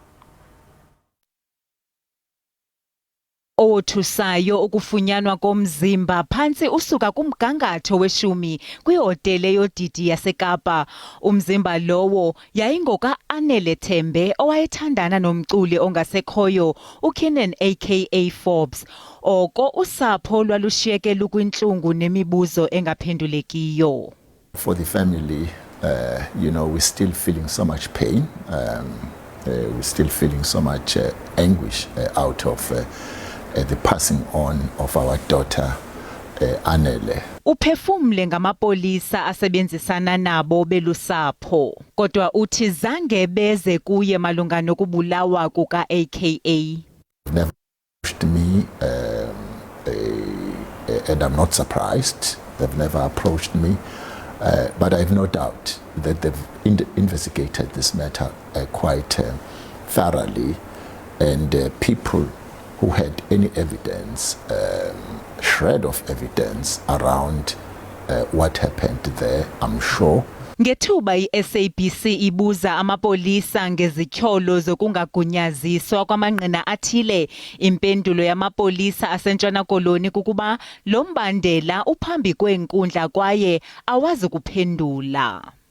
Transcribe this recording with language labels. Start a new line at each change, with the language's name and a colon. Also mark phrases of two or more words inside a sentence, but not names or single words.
Xhosa: Owothusayo ukufunyanwa komzimba phantsi usuka kumgangatho we-10 kwihotele yodidi yaseKapa. Umzimba lowo yayingoka-Anele Thembe owayethandana nomculi ongasekhoyo uKenan aka Forbes. Oko usapho lwalushiyeke lukwintlungu nemibuzo engaphendulekiyo.
English: For the family, we're still feeling so much pain. We're still feeling so much anguish out of the passing on of our daughter Anele.
Xhosa: Uphefumle ngamapolisa asebenzisana nabo belusapho kodwa uthi zange beze kuye malunga nokubulawa kuka AKA.
English: Never approached me and I'm not surprised. They've never approached me, but I have no doubt that they've investigated this matter quite thoroughly, and people who had any evidence, shred of evidence around what happened there, I'm sure.
Xhosa: Ngethuba iSABC ibuza amapolisa ngezityholo zokungagunyaziswa kwamanqina athile, impendulo yamapolisa aseNtshona Koloni kukuba lo mbandela uphambi kwenkundla kwaye awazi kuphendula.